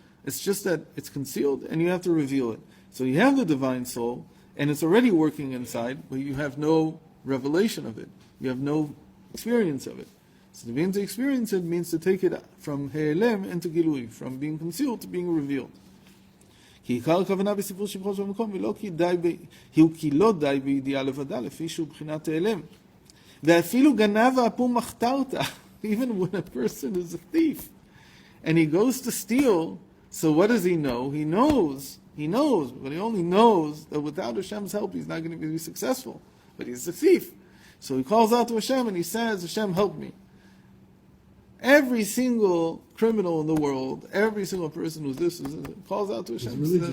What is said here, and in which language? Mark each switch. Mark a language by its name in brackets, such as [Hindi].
[English] It's just that it's concealed and you have to reveal it. So you have the divine soul and it's already working inside, but you have no revelation of it. You have no experience of it. So to begin to experience it means to take it from helem into gilui, from being concealed to being revealed. [Hebrew] כי עיקר הכוונה בסיפור שבחו של המקום, הוא כי לא די בידיעה לבדה, לפי שהוא בחינת ההלם. ואפילו גנב האפום מחתרתא, [English] even when a person is a thief, and he goes to steal, so what does he know? He knows, but he only knows that without Hashem's help, he's not going to be successful. But he's a thief. So he calls out to Hashem and he says, Hashem, help me. Every single criminal in the world, every single person who's this, calls out to Hashem.